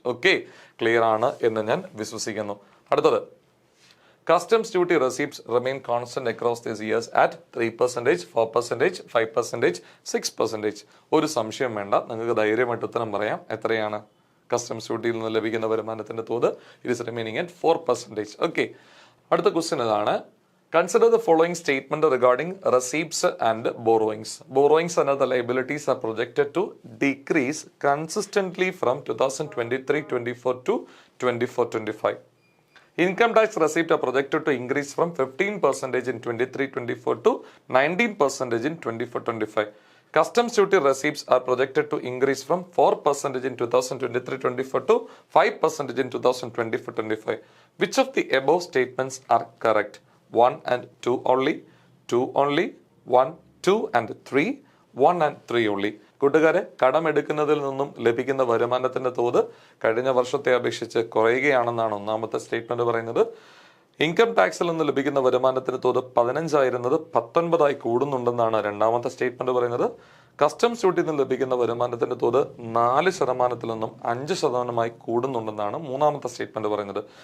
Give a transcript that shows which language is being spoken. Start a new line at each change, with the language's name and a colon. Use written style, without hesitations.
English: okay, clear
Malayalam: ആണ് എന്ന് ഞാൻ വിശ്വസിക്കുന്നു. അടുത്തത്,
English: Customs duty receipts remain constant across these years at 3%, 4%, 5%, 6%.
Malayalam: ഒരു സംശയം വേണ്ട, നിങ്ങൾക്ക് ധൈര്യമായിട്ട് ഉത്തരം പറയാം. എത്രയാണ് കസ്റ്റംസ് ഡ്യൂട്ടിയിൽ നിന്ന് ലഭിക്കുന്ന വരുമാനത്തിന്റെ തോത്?
English: It is remaining at 4%. Okay,
Malayalam: അടുത്ത ക്വസ്റ്റ്യൻ ഇതാണ്.
English: Consider the following statement regarding receipts and borrowings. Borrowings and other liabilities are projected to decrease consistently from 2023-24 to 24-25. Income tax receipts are projected to increase from 15% in 23-24 to 19% in 24-25. Customs duty receipts are projected to increase from 4% in 2023-24 to 5% in 2024-25. Which of the above statements are correct? 1 and 2 only, 2 only, 1, 2 and 3, 1 and 3 only.
Malayalam: കൂട്ടുകാരെ, കടമെടുക്കുന്നതിൽ നിന്നും ലഭിക്കുന്ന വരുമാനത്തിന്റെ തോത് കഴിഞ്ഞ വർഷത്തെ അപേക്ഷിച്ച് കുറയുകയാണെന്നാണ് ഒന്നാമത്തെ statement പറയുന്നത്. ഇൻകം ടാക്സിൽ നിന്ന് ലഭിക്കുന്ന വരുമാനത്തിന്റെ തോത് 15 ആയിരുന്നത് 19 കൂടുന്നുണ്ടെന്നാണ് രണ്ടാമത്തെ സ്റ്റേറ്റ്മെന്റ് പറയുന്നത്. കസ്റ്റംസ് ഡ്യൂട്ടിയിൽ നിന്ന് ലഭിക്കുന്ന വരുമാനത്തിന്റെ തോത് 4% നിന്നും 5% കൂടുന്നുണ്ടെന്നാണ് മൂന്നാമത്തെ സ്റ്റേറ്റ്മെന്റ് പറയുന്നത്.